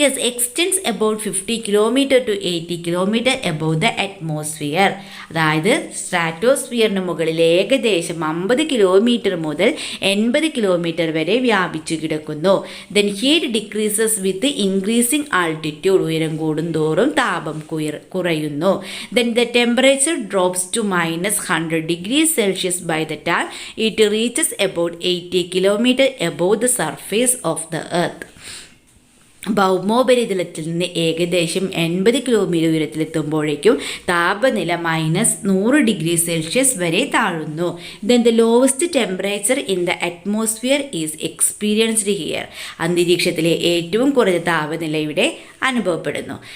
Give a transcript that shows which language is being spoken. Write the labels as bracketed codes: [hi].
[en] Extends about 50 kilometre to 80 kilometre above the atmosphere. [ml] അതായത് സ്ട്രാറ്റോസ്ഫിയറിന് മുകളിൽ ഏകദേശം 50 കിലോമീറ്റർ മുതൽ 80 കിലോമീറ്റർ വരെ വ്യാപിച്ചു കിടക്കുന്നു. [en] Then heat decreases with increasing altitude. [ml] ഉയരം കൂടുന്തോറും താപം കുറയുന്നു. [en] Then the temperature drops to -100 degrees Celsius by the time it reaches about 80 kilometer above the surface of the earth. [ml] ഭൗമോപരിതലത്തിൽ നിന്ന് ഏകദേശം 80 കിലോമീറ്റർ ഉയരത്തിലെത്തുമ്പോഴേക്കും താപനില -100 ഡിഗ്രി സെൽഷ്യസ് വരെ താഴുന്നു. [en] Then the lowest temperature in the atmosphere is experienced here. [ml] അന്തരീക്ഷത്തിലെ ഏറ്റവും കുറഞ്ഞ താപനില ഇവിടെ അനുഭവപ്പെടുന്നു.